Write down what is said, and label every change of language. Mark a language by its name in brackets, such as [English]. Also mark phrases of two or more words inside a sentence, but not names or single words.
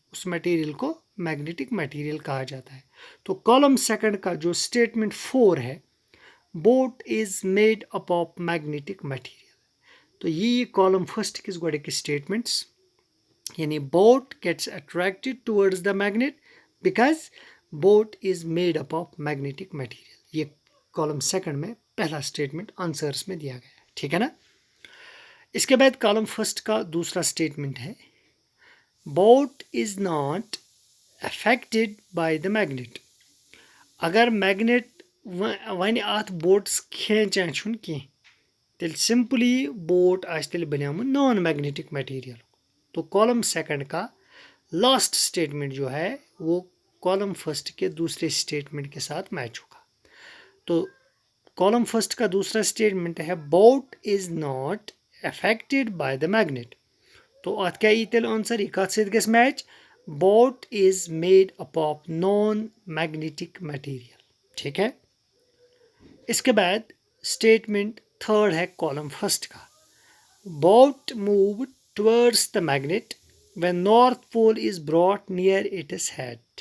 [Hindi] उस मटेरियल को [English] magnetic material [Hindi] कहा जाता है। तो [English] column second [Hindi] का जो स्टेटमेंट 4 है, [English] boat is made up of magnetic material, [Hindi] तो ये [English] column first [Hindi] किस गोड़े के स्टेटमेंट्स, यानी [English] boat gets attracted towards the magnet because boat is made up of magnetic material. [Hindi] ये [English] column second [Hindi] में पहला [English] statement answers [Hindi] में दिया गया है, ठीक है ना। इसके बाद [English] column first [Hindi] का दूसरा स्टेटमेंट है, [English] boat is not affected by the magnet. [Kashmiri] अगर मैग्नेट वन अत बोट्स खेचान छुन की, तेल [English] simply boat [Kashmiri] आज तेल बनियामुत [English] non magnetic material. [Hindi] तो [English] column second [Hindi] का [English] last statement [Hindi] जो है वो [English] column first [Hindi] के दूसरे स्टेटमेंट के साथ मैच होगा। तो [English] column first [Hindi] का दूसरा स्टेटमेंट है, [English] boat is not affected by the magnet. [Kashmiri] तो अत क्या यी तेल आंसर, यह कत सहित गस मैच, [English] boat is made up of non magnetic material, [Hindi] ठीक है। इसके बाद [English] statement third [Hindi] है [English] column first [Hindi] का, [English] boat move towards the magnet when north pole is brought near its head.